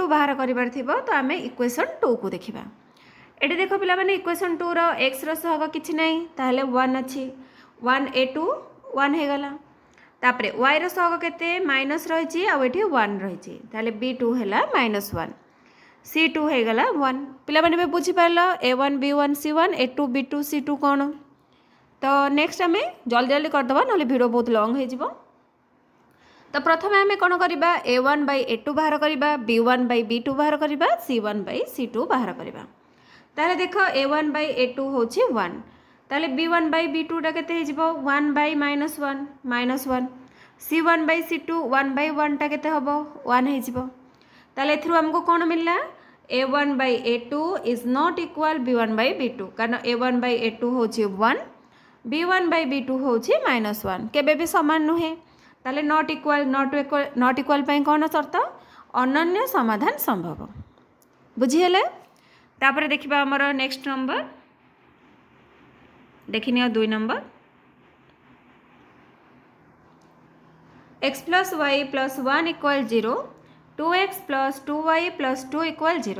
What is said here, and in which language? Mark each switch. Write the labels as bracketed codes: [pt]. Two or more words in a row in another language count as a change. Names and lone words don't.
[or] ବାହାର କରିବାର ଥିବ ତ ଆମେ ଇକ୍ୱେସନ 2 କୁ ଦେଖିବା ଏଠି ଦେଖ ପିଲା ମାନେ ଇକ୍ୱେସନ 2 ର x ର ସହଗ କିଛି ନାହିଁ ତାହାଲେ 1 ଅଛି 1 a2 1 ହେଇ ଗଲା ତାପରେ y ର ସହଗ କେତେ ମାଇନସ ରହିଛି ଆ ଏଠି 1 ରହିଛି ତାହାଲେ b2 ହେଲା -1 c2 ହେଇ ଗଲା 1 ପିଲା ମାନେ ବୁଝି ପାରିଲ a1 b1 c1 a2 b2 c2 କଣ ତ ନେକ୍ସଟ ଆମେ ଜଲଦି ଜଲଦି କରି ଦେବା ନହେଲେ ଭିଡିଓ ବହୁତ ଲଙ୍ଗ ହେଇ ଯିବ ତ ପ୍ରଥମ ଆମେ କଣ କରିବା a1 by a2 ବାହାର କରିବା b1 by b2 ବାହାର କରିବା c1 by c2 ବାହାର କରିବା ତାହାଲେ ଦେଖ a1 by a2 होछि 1 ताले b1 by b2 टा केते हे जिवो 1 by -1 c1 by c2 1 by 1 ଟା କେତେ ହବ 1 ହେଇ ଯିବ ତାହାଲେ ଏଥିରୁ ଆମକୁ କଣ ମିଳିଲା a1 by a2 [en] is not equal [or] b1 by b2 କାରଣ a1 by a2 ହଉଛି 1 b1 by b2 ହଉଛି -1 କେବେ ବି ସମାନ ନୁହେଁ ତାହାଲେ [en] not equal [or] ପାଇଁ କଣ ସର୍ତ୍ତ ଅନନ୍ୟ ସମାଧାନ ସମ୍ଭବ ବୁଝି ହେଲେ ତାପରେ ଦେଖିବା ଆମର [en] next number [or] ଦେଖିନିଅ 2 ନମ୍ବର x + y + 1 = 0 2x + 2y + 2 = 0